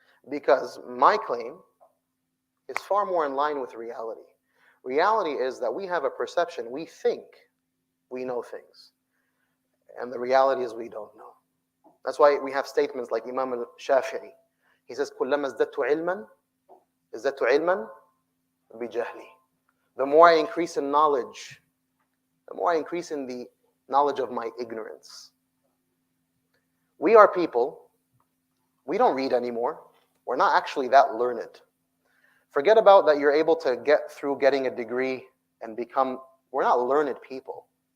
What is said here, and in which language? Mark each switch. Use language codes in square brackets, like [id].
[en] Because my claim is far more in line with reality. Reality is that we have a perception. We think we know things. And the reality is we don't know. That's why we have statements like Imam al-Shafi'i. [ar] He says, كُلَّمَا ازْدَدْتُ عِلْمًا ازْدَدْتُ عِلْمًا بِجَهْلِي. [en] The more I increase in knowledge, the more I increase in the knowledge of my ignorance. We are people, we don't read anymore. We're not actually that learned. Forget about that you're able to get through getting a degree and become, we're not learned people.